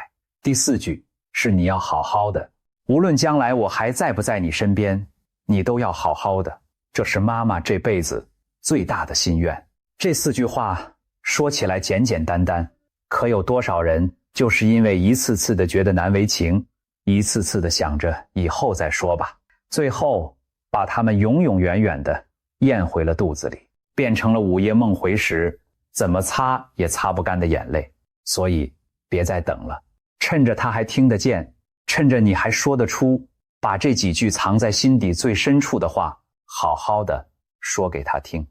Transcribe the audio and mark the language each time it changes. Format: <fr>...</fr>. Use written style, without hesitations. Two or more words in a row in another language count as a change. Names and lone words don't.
<zh>第4句是你要好好的，無論將來我還在不在你身邊，你都要好好的。這是媽媽這輩子最大的心願。這4句話說起來簡簡單單，可有多少人就是因為一次次的覺得難為情，一次次的想着以後再說吧，最後把他們永永遠遠的咽回了肚子裡，變成了午夜夢回時怎麼擦也擦不乾的眼淚。所以別再等了，趁着他還聽得見，趁着你還說得出，把這幾句藏在心底最深處的話好好的說給他聽。</zh>